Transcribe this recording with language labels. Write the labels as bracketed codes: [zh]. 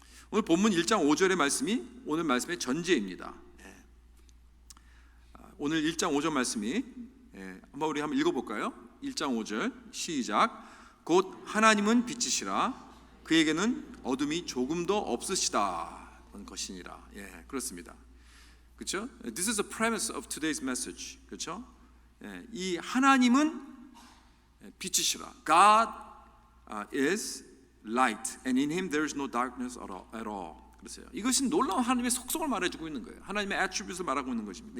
[ko] 오늘 본문 1장 5절의 말씀이 오늘 말씀의 전제입니다. 오늘 1장 5절 말씀이 한번 우리 한번 읽어볼까요? 1장 5절 시작. 곧 하나님은 빛이시라 그에게는 어둠이 조금도 없으시다 것이니라. 그렇습니다. 그렇죠? [en] This is the premise of today's message. [ko] 그렇죠? 이 하나님은 빛이시라. [en] God is light, and in Him there is no darkness at all. [ko] 그랬어요. 이것이 놀라운 하나님의 속성을 말해주고 있는 거예요. 하나님의 attribute을 말하고 있는 것입니다.